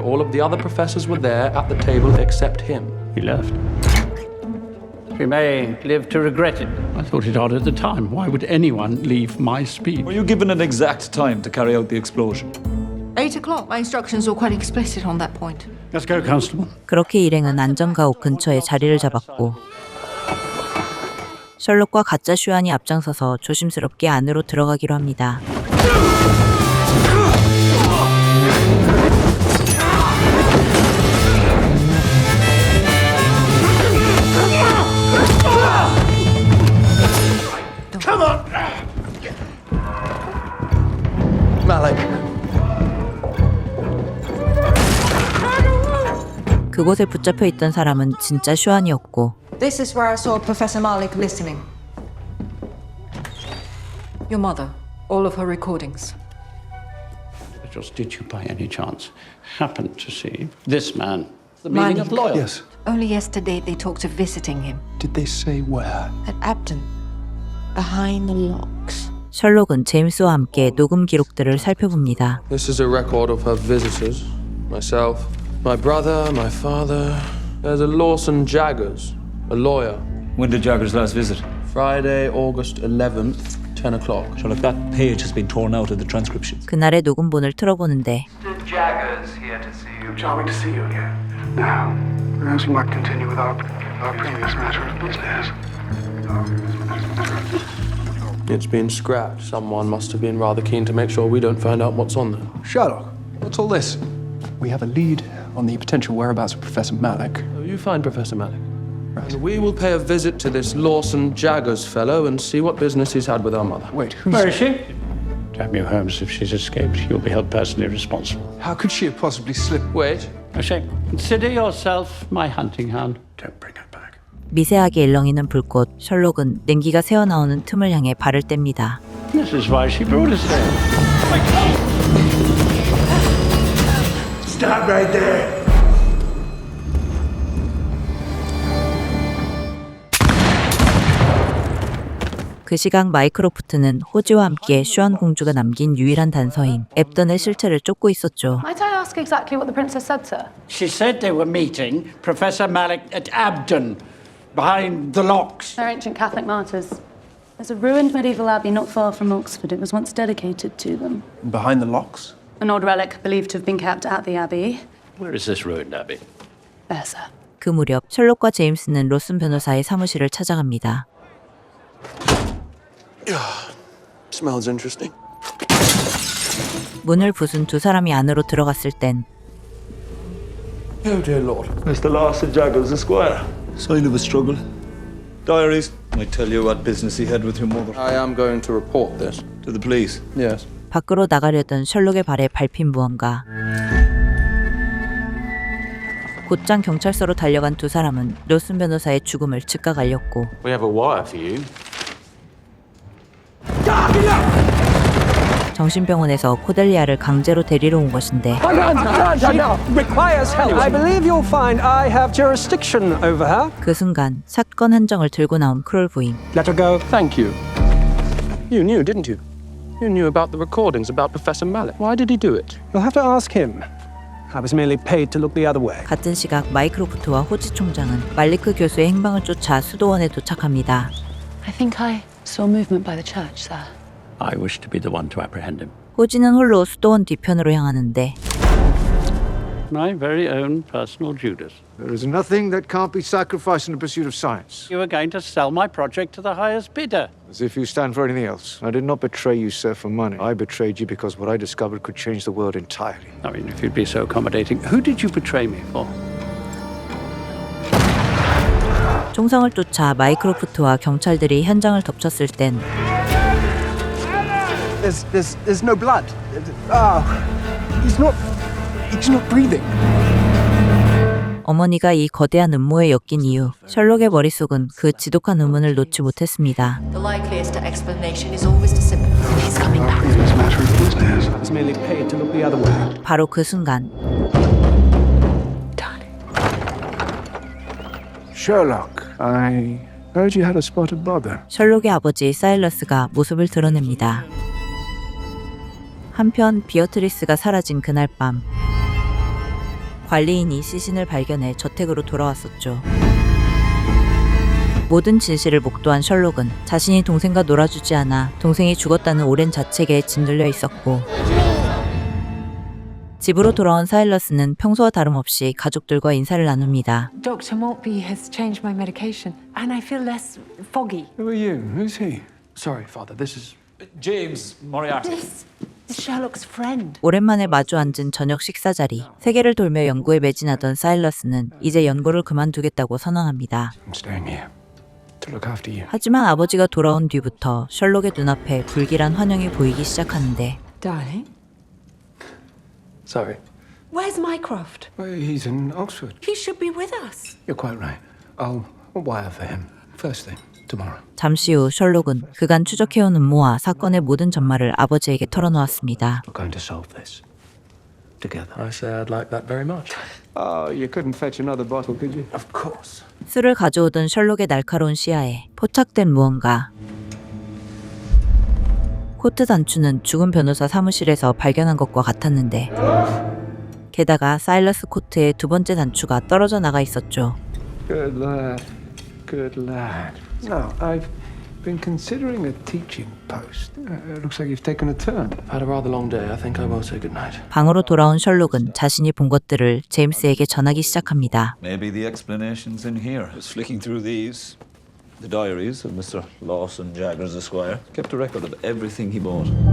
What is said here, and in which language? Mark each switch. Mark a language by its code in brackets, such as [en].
[en] All of the other professors were there at the table except him. He left. We may live to regret it. I thought it odd at the time. Why would anyone leave my speech? Were you given an exact time to carry out the explosion? 8 o'clock. My instructions were quite explicit on that point. Let's go, Constable. [ko] 그렇게 일행은 안전가옥 근처에 자리를 잡았고 셜록과 가짜 슈안이 앞장서서 조심스럽게 안으로 들어가기로 합니다. [en] Come on! Malik. [ko] 그곳에 붙잡혀 있던 사람은 진짜 슈안이었고 [en] This is where I saw Professor Malik listening. Your mother. All of her recordings. Just did you by any chance happen to see this man? The meaning of loyal? Yes. Only yesterday they talked of visiting him. Did they say where? At Abdon. Behind the locks. [ko] 셜록은 제임스와 함께 녹음 기록들을 살펴봅니다. [en] This is a record of her visitors. Myself, my brother, my father. There's a Lawson Jaggers, a lawyer. When did Jaggers last visit? Friday, August 11th, 10 o'clock. Sherlock, that page has been torn out of the transcriptions. [ko] 그날의 녹음본을 틀어보는데 [en] Mr. Jaggers here to see you. Charming to see you again. Now, perhaps we might continue with our previous matter of business. It's been scrapped. Someone must have been rather keen to make sure we don't find out what's on there. Sherlock, what's all this? We have a lead on the potential whereabouts of Professor Malik. Oh, you find Professor Malik. Right. And we will pay a visit to this Lawson Jaggers fellow and see what business he's had with our mother. Wait, who's... Where is she? Damn you, Holmes. If she's escaped, you'll be held personally responsible. How could she have possibly slipped? Wait. O'Shea, consider yourself my hunting hound. Don't bring her back. [ko] 미세하게 일렁이는 불꽃, 셜록은 냉기가 새어나오는 틈을 향해 발을 뗍니다. [en] This is why she brought us there. Stop right there. [ko] 그 시각 마이크로프트는 호지와 함께 슈안 공주가 남긴 유일한 단서인 앱던의 실체를 쫓고 있었죠. [en] Might I ask exactly what the princess said, sir? She said they were meeting Professor Malik at Abdon, behind the locks. They're ancient Catholic martyrs. There's a ruined medieval abbey not far from Oxford. It was once dedicated to them. Behind the locks? An odd relic believed to have been kept at the abbey. Where is this ruined abbey? There, sir. [ko] 그 무렵 셜록과 제임스는 로슨 변호사의 사무실을 찾아갑니다. [en] Smells interesting. [ko] 문을 부순 두 사람이 안으로 들어갔을 땐 [en] Oh dear Lord. Mr. Lawson Jaggers, Esquire. Sign of a struggle. Diaries. I tell you what business he had with your mother. I am going to report this. To the police. Yes. [ko] 밖으로 나가려던 셜록의 발에 밟힌 무언가. 곧장 경찰서로 달려간 두 사람은 로슨 변호사의 죽음을 즉각 알렸고 [en] We have a wire for you. [ko] 정신병원에서 코델리아를 강제로 데리러 온 것인데 [en] requires help. I believe you'll find I have jurisdiction over her. [ko] 그 순간 사건 한정을 들고 나온 크롤 부인. [en] Let her go. Thank you. You knew, didn't you? You knew about the recordings about Professor Malik. Why did he do it? You'll have to ask him. I was merely paid to look the other way. [ko] 같은 시각 마이크로프트와 호지 총장은 말리크 교수의 행방을 쫓아 수도원에 도착합니다. [en] I think I saw movement by the church, sir. I wish to be the one to apprehend him. [ko] 호지는 홀로 수도원 뒤편으로 향하는데 [en] My very own personal Judas. There is nothing that can't be sacrificed in the pursuit of science. You were going to sell my project to the highest bidder. As if you stand for anything else. I did not betray you, sir, for money. I betrayed you because what I discovered could change the world entirely. I mean, if you'd be so accommodating, who did you betray me for? [ko] 총성을 쫓아 마이크로프트와 경찰들이 현장을 덮쳤을 땐 [en] There's no blood. He's not breathing. [ko] 어머니가 이 거대한 음모에 엮인 이유, 셜록의 머릿속은 그 지독한 의문을 놓지 못했습니다. [en] The likeliest explanation is always to simple. He's coming back. Previous matter of business. I was merely paid to look the other way. [ko] 바로 그 순간 [en] Sherlock, I heard you had a spot of bother. [ko] 셜록의 아버지 사일러스가 모습을 드러냅니다. 한편 비어트리스가 사라진 그날 밤 관리인이 시신을 발견해 저택으로 돌아왔었죠. 모든 진실을 목도한 셜록은 자신이 동생과 놀아주지 않아 동생이 죽었다는 오랜 자책에 짓눌려 있었고, 집으로 돌아온 사일러스는 평소와 다름없이 가족들과 인사를 나눕니다. [en] Dr. Maltby has changed my medication, and I feel less foggy. Who are you? Who's he? Sorry, Father, this is... James Moriarty. This is Sherlock's friend. [ko] 오랜만에 마주 앉은 저녁 식사 자리. 세계를 돌며 연구에 매진하던 사일러스는 이제 연구를 그만두겠다고 선언합니다. [en] I'm staying here to look after you. [ko] 하지만 아버지가 돌아온 뒤부터 셜록의 눈앞에 불길한 환영이 보이기 시작하는데, [en] Darling, Sorry. where's Mycroft? Well, he's in Oxford. He should be with us. You're quite right. I'll wire for him first thing tomorrow. [ko] 잠시 후 셜록은 그간 추적해온 음모와 사건의 모든 전말을 아버지에게 털어놓았습니다. [en] We're going to solve this together. I say I'd like that very much. Oh, you couldn't fetch another bottle, could you? Of course. [ko] 술을 가져오던 셜록의 날카로운 시야에 포착된 무언가. 코트 단추는 죽은 변호사 사무실에서 발견한 것과 같았는데, 게다가 사일러스 코트의 두 번째 단추가 떨어져 나가 있었죠. [en] Good lad. Good lad. Now, I've been considering a teaching post. Looks like you've taken a turn. I've had a rather long day. I think I will say goodnight. [ko] 방으로 돌아온 셜록은 자신이 본 것들을 제임스에게 전하기 시작합니다. [en] Maybe the explanation's in here. Just flicking through these. The diaries of Mr. Lawson Jaggers, Esquire, kept a record of everything he bought.